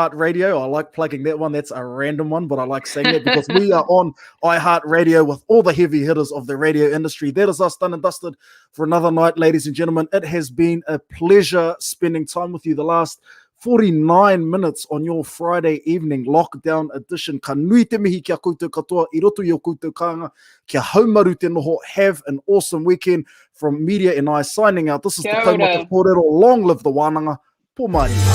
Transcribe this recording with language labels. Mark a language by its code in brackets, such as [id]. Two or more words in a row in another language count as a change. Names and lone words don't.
[en] I like plugging that one. That's a random one, but I like saying it because we are on iHeartRadio with all the heavy hitters of the radio industry. That is us done and dusted for another night, ladies and gentlemen. It has been a pleasure spending time with you the last 49 minutes on your Friday evening lockdown edition. [mi] Ka nui te mihi kia koutou katoa, I roto I o koutou kāinga, kia haumaru te noho. [en] Have an awesome weekend. From Miria and I signing out. This is the Taumata Kōrero. Long live the wānanga. [mi] Pō mai.